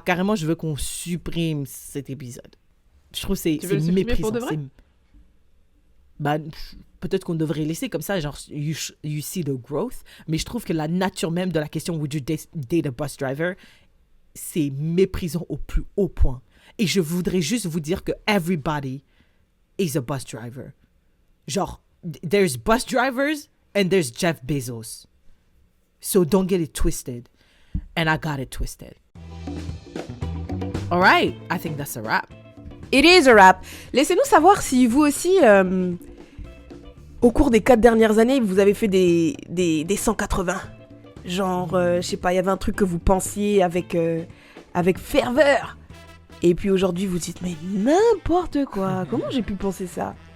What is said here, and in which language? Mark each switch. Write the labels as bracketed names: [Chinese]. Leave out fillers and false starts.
[French] Carrément, je veux qu'on supprime cet épisode. Je trouve que c'est méprisant. Pour de vrai? Peut-être qu'on devrait laisser comme ça, genre, [English] you see the growth. [French] Mais je trouve que la nature même de la question, [English] would you date a bus driver, [French] c'est méprisant au plus haut point. Et je voudrais juste vous dire que [English] everybody is a bus driver. Genre, there's bus drivers and there's Jeff Bezos. So don't get it twisted. And I got it twisted. All right, I think that's a wrap. It is a wrap. [French] Laissez-nous savoir si vous aussi... au cours des 4 dernières années, vous avez fait des 180. Genre, je sais pas, il y avait un truc que vous pensiez avec ferveur. Et puis aujourd'hui, vous dites, mais n'importe quoi, comment j'ai pu penser ça?